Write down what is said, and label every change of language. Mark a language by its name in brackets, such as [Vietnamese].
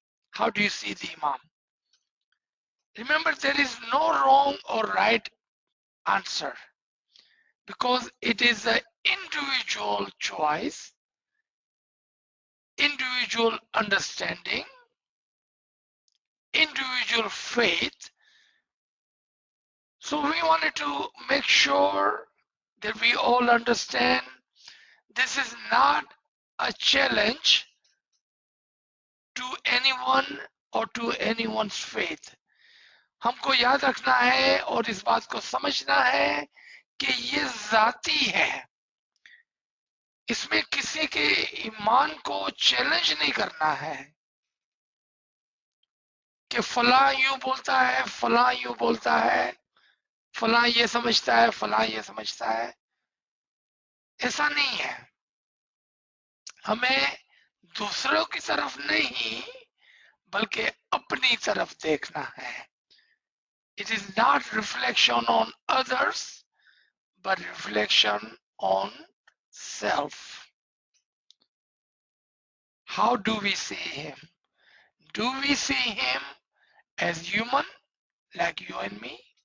[English] How do you see the Imam? Remember, there is no wrong or right answer because it is an individual choice, individual understanding, individual faith. So we wanted to make sure that we all understand this is not a challenge to anyone or to anyone's faith. [Hindi] हमको याद रखना है और इस बात को समझना है कि ये जाती है, इसमें किसी के ईमान को चैलेंज नहीं करना है कि फला यूं बोलता है, फला यूं बोलता है, फला ये समझता है, फला ये समझता है। ऐसा नहीं है। हमें दूसरों की तरफ नहीं बल्कि अपनी तरफ देखना है। [English] It is not reflection on others but reflection on self. How do we see him? Do we see him as human like you and me?